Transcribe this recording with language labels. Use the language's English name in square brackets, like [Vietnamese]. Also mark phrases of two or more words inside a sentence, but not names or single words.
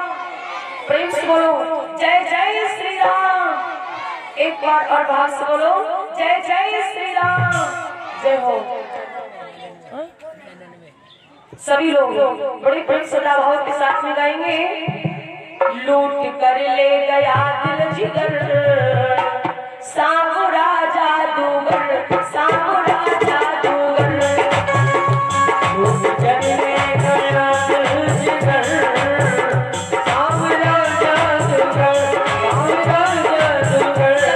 [Hindi] प्रेम से बोलो जय जय श्री राम। एक बार और भाव से बोलो जय जय श्री राम। जय हो। सभी लोग बड़ी प्रेम श्रद्धा भाव के साथ में गाएंगे। लूट कर ले गया दिल जिगर, सामो राजा दूगर, सामो राजा दूगर। लूट कर ले गया दिल जिगर, सामो राजा दूगर, सामो राजा दूगर।